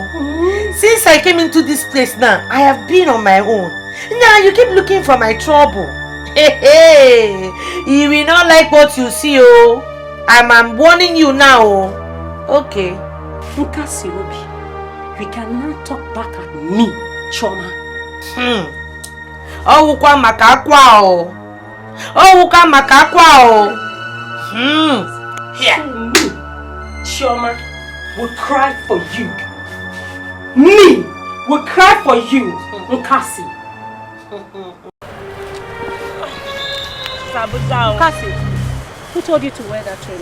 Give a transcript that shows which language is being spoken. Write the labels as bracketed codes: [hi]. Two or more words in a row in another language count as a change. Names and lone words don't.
[en] Since I came into this place now, I have been on my own. Now you keep looking for my trouble. Hey, you will not like what you see, oh. I'm warning you now, oh. Okay. Nkasirobi, you cannot talk back at me, Choma. Oh, ukwa makakwa, oh. Oh, ukwa makakwa, oh. Here. Me, Choma, will cry for you. Me will cry for you, Nkasi. Nkasi, who told you to wear that train?